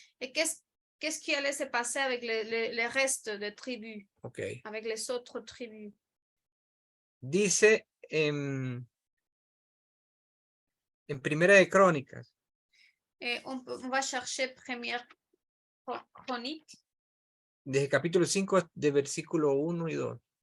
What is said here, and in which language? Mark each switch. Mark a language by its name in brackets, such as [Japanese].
[French] Et qu'est-ce qui allait se passer avec les restes de tribus, Okay. avec les autres tribus? [Spanish] Dice en Primera de Crónicas, [French] Et on va chercher première chronique, [Spanish] desde capítulo 5, de versículo 1 y 2.